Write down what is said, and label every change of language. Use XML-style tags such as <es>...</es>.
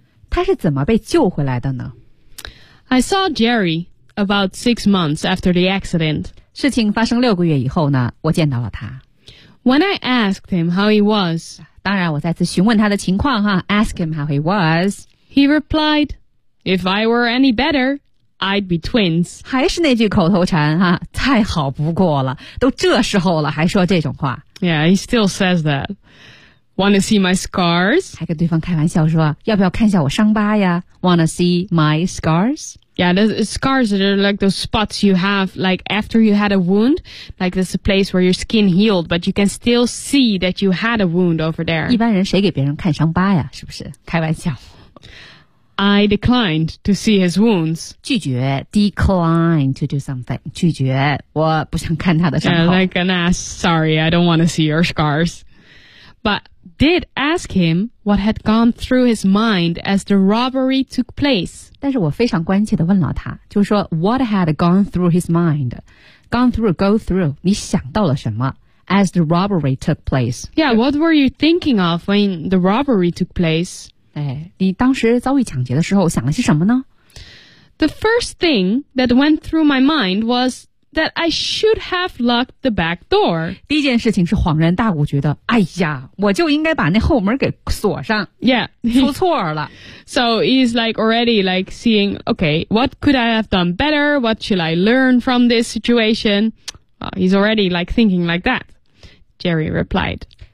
<zh>他是怎么被救回来的呢?</zh> <en>I saw Jerry about 6 months after the accident.</en> <zh>事情发生六个月以后呢,我见到了他。</zh> <en>When I asked him how he was,</en> <zh>当然我再次询问他的情况哈,</zh> <en>ask him how he was, he replied, if I were any better,I'd be twins.</en> <zh>还是那句口头禅哈、啊，太好不过了，都这时候了还说这种话。</zh> <en>Yeah, he still says that. Want to see my scars?</en> <zh>还跟对方开玩笑说，要不要看一下我伤疤呀 ？</zh> <en>Want to see my scars? Yeah, the scars are like those spots you have, like after you had a wound, like this place where your skin healed, but you can still see that you had a wound over there.</en> <zh>一般人谁给别人看伤疤呀？是不是开玩笑？</zh> <en>I declined to see his wounds. 拒绝 decline to do something.</en> <zh>拒绝我不想看他的伤口</zh> <en>Like an ass, sorry, I don't want to see your scars. But did ask him what had gone through his mind as the robbery took place.</en> <zh>但是我非常关切地问了他，就是说</zh> <en>what had gone through his mind? Gone through, go through,</en> <zh>你想到了什么</zh> <en>as the robbery took place. Yeah, what were you thinking of when the robbery took place?</en> <zh>哎，你当时遭遇抢劫的时候想了些什么呢</zh> <en>？The first thing that went through my mind was that I should have locked the back door.</en> <zh>第一件事情是恍然大悟，觉得哎呀，我就应该把那后门给锁上。</zh> <en>Yeah,</en> <zh>出错了。</zh> <en>So he's like already like seeing, okay, what could I have done better? What should I learn from this situation? He's already like thinking like that. Jerry replied.</en>